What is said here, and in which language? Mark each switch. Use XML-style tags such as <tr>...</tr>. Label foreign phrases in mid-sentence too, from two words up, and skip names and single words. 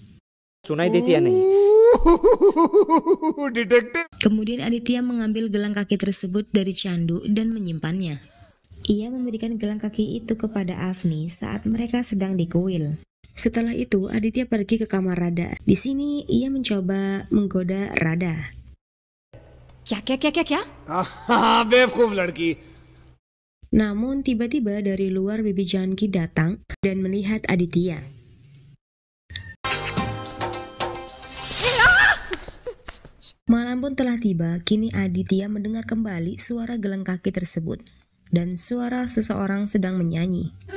<id>Kemudian Aditya mengambil gelang kaki tersebut dari Chandu dan menyimpannya. Ia memberikan gelang kaki itu kepada Afni saat mereka sedang di kuil. Setelah itu, Aditya pergi ke kamar Radha. Di sini ia mencoba menggoda Radha.</id> <hi>Kya? बेवकूफ लड़की.</hi> <id>Namun tiba-tiba dari luar Bibi Janki datang dan melihat Aditya. Malam pun telah tiba, kini Aditya mendengar kembali suara gelang kaki tersebut dan suara seseorang sedang menyanyi.</id>